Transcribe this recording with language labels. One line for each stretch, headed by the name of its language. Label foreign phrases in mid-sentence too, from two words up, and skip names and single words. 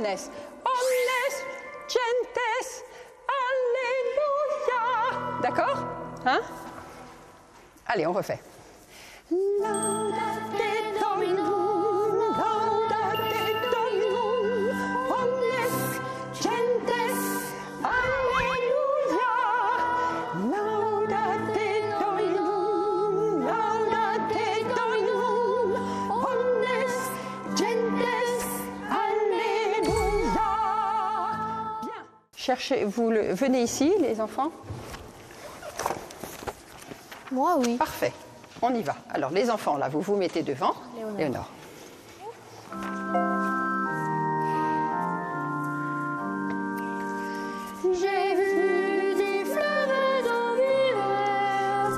Latin: Omnes, gentes,
French: alléluia. D'accord? Hein? Allez, on refait.
Latin: Laudate Dominum, laudate Dominum, omnes, gentes, alléluia. Laudate Dominum, laudate Dominum, omnes, gentes, alléluia.
French: Bien. Venez ici, les enfants. Moi, oui. Parfait, on y va. Alors les enfants, là, vous vous mettez devant. Léonore. J'ai vu des fleuves d'eau vive.